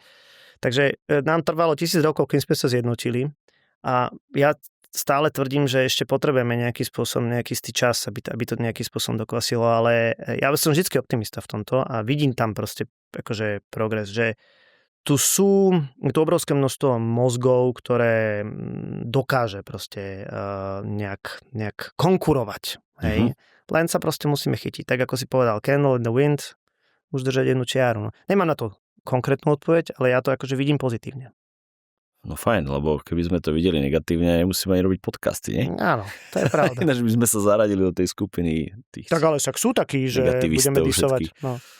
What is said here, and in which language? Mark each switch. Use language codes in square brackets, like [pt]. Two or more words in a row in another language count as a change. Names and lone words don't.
[sk] Takže nám trvalo 1000 rokov, kým sme sa zjednotili a ja stále tvrdím, že ešte potrebujeme nejaký spôsob, nejaký istý čas, aby to nejakým spôsobom dokvasilo, ale ja som vždycky optimista v tomto a vidím tam proste akože progres, že tu obrovské množstvo mozgov, ktoré dokáže proste nejak konkurovať. Hej? Len sa proste musíme chytiť. Tak ako si povedal, candle in the wind, už držať jednu čiaru. No. Nemám na to konkrétnu odpoveď, ale ja to akože vidím pozitívne. No fajn, lebo keby sme to videli negatívne, nemusíme ani robiť podcasty, nie? Áno, to je pravda. Ináč by sme sa zaradili do tej skupiny tých. Tak ale však sú takí, že budeme disovať. No.